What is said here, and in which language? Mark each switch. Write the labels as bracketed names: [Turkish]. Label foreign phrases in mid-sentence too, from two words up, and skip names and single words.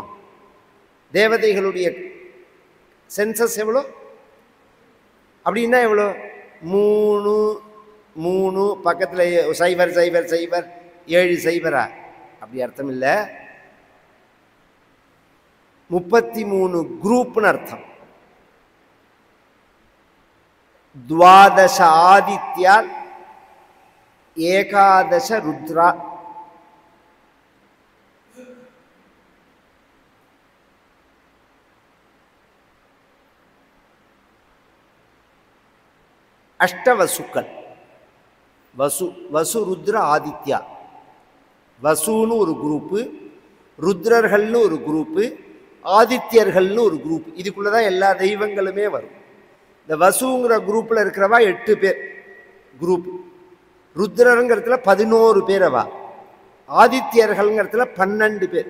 [Tamil] தேவதைகளுடைய சென்சஸ் எவ்வளோ அப்படின்னா எவ்வளோ? 3 பக்கத்தில் 0 0 0 7 0 அப்படி அர்த்தம் இல்லை. 33 குரூப்னு அர்த்தம். [Sanskrit] द्वादश आदित्या एकादश रुद्रा. अष्टवसुक्कल. वसु वसु रुद्र आदित्या. [Tamil] वसुनु ஒரு குரூப், ருத்ரர்கள்னு ஒரு குரூப், ஆதித்யர்கள்னு ஒரு குரூப். இதுக்குள்ள தான் எல்லா தெய்வங்களுமே வரும். இந்த வசுங்கிற குரூப்ல இருக்கிறவா 8 பேர் குரூப். ருத்ரங்கிறதுல 11 பேர் அவா. ஆதித்யர்கள்ங்கிறதுல 12 பேர்.